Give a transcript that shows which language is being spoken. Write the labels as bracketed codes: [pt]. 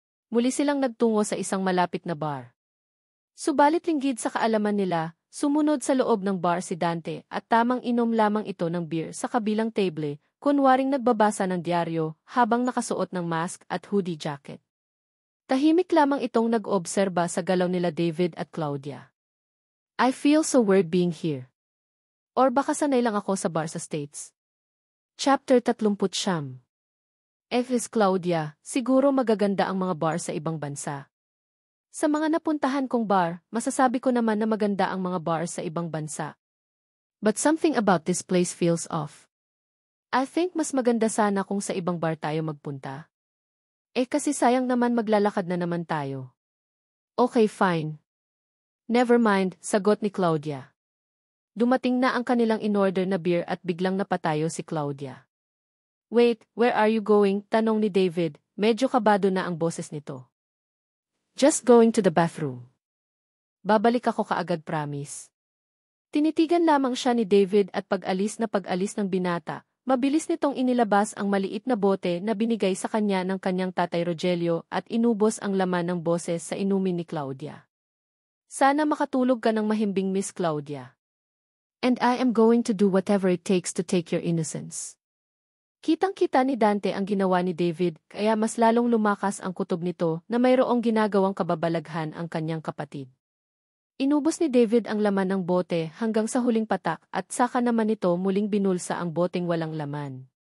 [tl] Muli silang nagtungo sa isang malapit na bar. Subalit linggid sa kaalaman nila, sumunod sa loob ng bar si Dante at tamang inom lamang ito ng beer sa kabilang table, kunwaring nagbabasa ng diaryo habang nakasuot ng mask at hoodie jacket. Tahimik lamang itong nag-obserba sa galaw nila David at Claudia. [en] I feel so weird being here. [tl] Or baka sanay lang ako sa bar sa States. Chapter 39. F.S. Claudia, siguro magaganda ang mga bar sa ibang bansa. Sa mga napuntahan kong bar, masasabi ko naman na maganda ang mga bar sa ibang bansa. [en] But something about this place feels off. I think [tl] mas maganda sana kung sa ibang bar tayo magpunta. Kasi sayang naman maglalakad na naman tayo. [en] Okay, fine. Never mind, [tl] sagot ni Claudia. Dumating na ang kanilang in-order na beer at biglang napatayo si Claudia. [en] Wait, where are you going? [tl] Tanong ni David, medyo kabado na ang boses nito. [en] Just going to the bathroom. [tl] Babalik ako kaagad, promise. Tinitigan lamang siya ni David at pag-alis ng binata, mabilis nitong inilabas ang maliit na bote na binigay sa kanya ng kanyang tatay Rogelio at inubos ang laman ng boses sa inumin ni Claudia. Sana makatulog ka ng mahimbing, Miss Claudia. [en] And I am going to do whatever it takes to take your innocence. [tl] Kitang-kita ni Dante ang ginawa ni David, kaya mas lalong lumakas ang kutob nito na mayroong ginagawang kababalaghan ang kanyang kapatid. Inubos ni David ang laman ng bote hanggang sa huling patak at saka naman nito muling binulsa ang boteng walang laman.